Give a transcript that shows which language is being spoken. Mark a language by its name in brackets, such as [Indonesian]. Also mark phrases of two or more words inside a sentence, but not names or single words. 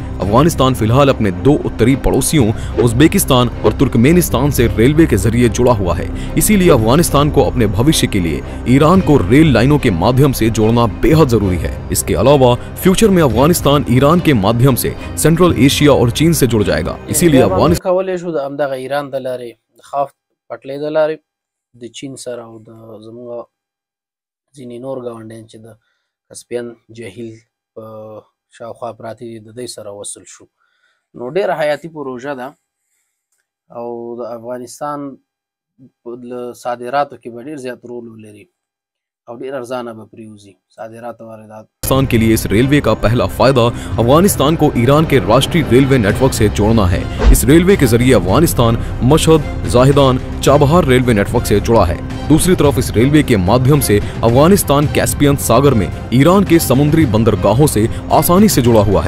[Hindi] अफगानिस्तान फिलहाल अपने दो उत्तरी पड़ोसियों उज्बेकिस्तान और तुर्कमेनिस्तान से रेलवे के जरिए जुड़ा हुआ है, इसीलिए अफगानिस्तान को अपने भविष्य के लिए ईरान को रेल लाइनों के माध्यम से जोड़ना बेहद जरूरी है। इसके अलावा फ्यूचर में अफगानिस्तान ईरान के माध्यम से सेंट्रल एशिया और चीन से जुड़ जाएगा, इसीलिए [Pashto] شاوخوا پراتی د دې سره وصل شو. نو ډېره حیاتي پروژه ده او د افغانستان په صادراتو کې به ډېر زیات رول ولري او ډېر ارزانه به پریوزي صادرات او واردات [Hindi] के लिए इस रेलवे का पहला फायदा अफगानिस्तान को ईरान के राष्ट्रीय [English] railway network [Hindi] से जोड़ना है। इस रेलवे के जरिए अफगानिस्तान मशहद, जाहिदान, चाबहार [English] railway network [Hindi] से जुड़ा है। दूसरी तरफ इस रेलवे के माध्यम से अफगानिस्तान कैस्पियन सागर में ईरान के समुद्री बंदरगाहों से आसानी से जुड़ा हुआ है।